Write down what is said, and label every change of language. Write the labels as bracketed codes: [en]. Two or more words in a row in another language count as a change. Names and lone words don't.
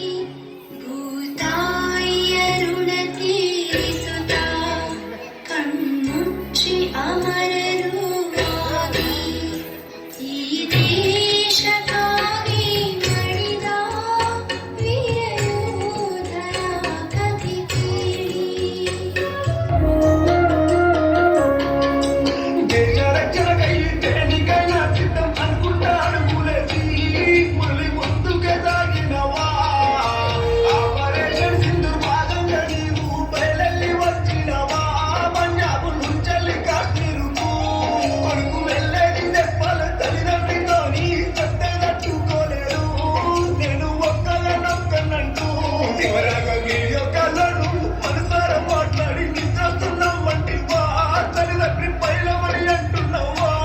[kn] ಭೂತಾಯಿಯ ಋಣ ತೀರಿಸುತ್ತ ಕಣ್ಮುಚ್ಚಿ ಅಮರರು ಆಗಿ ಈ ದೇಶಕ್ಕಾಗಿ ಮಡಿದ ವೀರ ಯೋಧರ ಕಥೆ ಕೇಳಿ [te] దేశ రక్షణకై దేనికైనా సిద్ధం అనుకుంటాడు మూలేసి మురళి ముందుకే సాగినవా ఆపరేషన్ సింధూర్ భాగంగా నీవు బయలెల్లి వచ్చినవా పంజాబ్ నుంచెల్లి కాశ్మీరుకు కొడుకు వెళ్ళేది చెప్పాల తల్లిదండ్రితో నీ చెప్తే తట్టుకోలేడు నేను ఒక్కగానొక్కనంటూ చివరగా వీడియో కాలను మనసారా మాట్లాడి నిద్రస్తున్నాం వంటి వా తల్లిదండ్రి పైలమని అంటున్నావా